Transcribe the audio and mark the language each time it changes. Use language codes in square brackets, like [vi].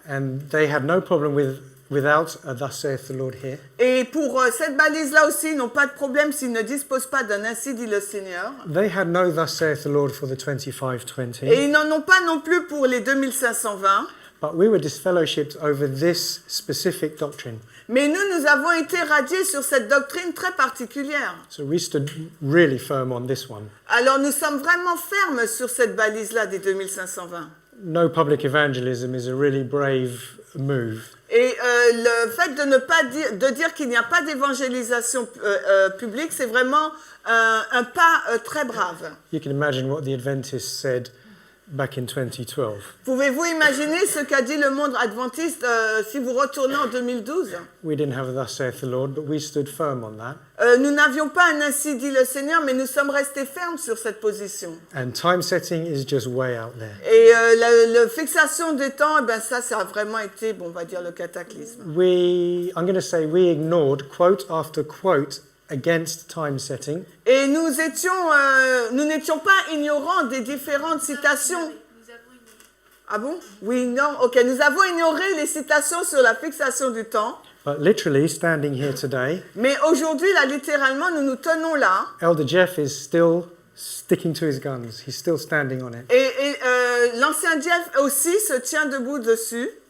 [en] and they had no problem without a thus saith the Lord here, [fr] et pour cette balise-là aussi, ils n'ont pas de problème s'ils ne disposent pas d'un ainsi dit le Seigneur, [en] they had no thus saith the Lord for the 2520. [fr] et ils n'en ont pas non plus pour les 2520, [en] But we were disfellowshipped over this specific doctrine. [fr] mais nous avons été radiés sur cette doctrine très particulière. [en] So we stood really firm on this one. [fr] Alors nous sommes vraiment fermes sur cette balise-là des 2520. [en] no public evangelism is a really brave move. [fr] Et le fait de ne pas dire qu'il n'y a pas d'évangélisation publique, c'est vraiment un pas très brave. [en] You can imagine what the Adventists said back in 2012. [fr] Pouvez-vous imaginer ce qu'a dit le monde adventiste si vous retournez en 2012? [en] We didn't have thus saith the Lord, but we stood firm on that. [fr] Nous n'avions pas un ainsi dit le Seigneur, mais nous sommes restés fermes sur cette position. [en] And time setting is just way out there. [fr] Et la fixation des temps, eh ben ça a vraiment été, bon, on va dire, le cataclysme. [en] I'm going to say we ignored quote after quote against time setting. [fr] Et nous n'étions pas ignorants des différentes citations. Nous avons ignoré. Ah bon? Oui, non, ok. Nous avons ignoré les citations sur la fixation du temps. [en] But literally, standing here today, [fr] Mais aujourd'hui, là, littéralement, nous nous tenons là. [en] Elder Jeff is still sticking to his guns. He's still standing on it. [fr] Et l'ancien Jeff aussi se tient debout dessus.